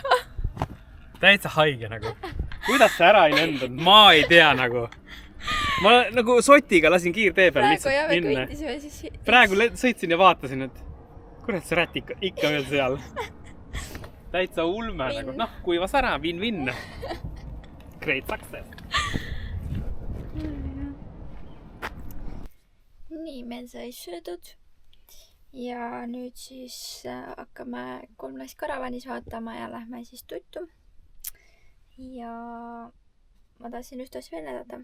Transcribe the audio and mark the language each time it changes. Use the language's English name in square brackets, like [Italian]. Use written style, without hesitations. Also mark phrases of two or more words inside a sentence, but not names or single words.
[Estonian] Täitsa haige nagu. Kuidas see ära ei lendanud? Ma ei tea nagu. Ma nagu sotiga lasin kiirtee peal lihtsalt minna. Praegu sõitsin ja vaatasin, et kurat see rätik ikka veel seal. Täitsa ulme nagu. Noh, kuivas ära, win-win. [English] Great success. [Estonian] Nii, meil sai söödud. Ja nüüd siis hakkame 3 naist karavanis vaatama ja lähme siis tuttu. Ja ma tahtsin ühte asja veel näidata.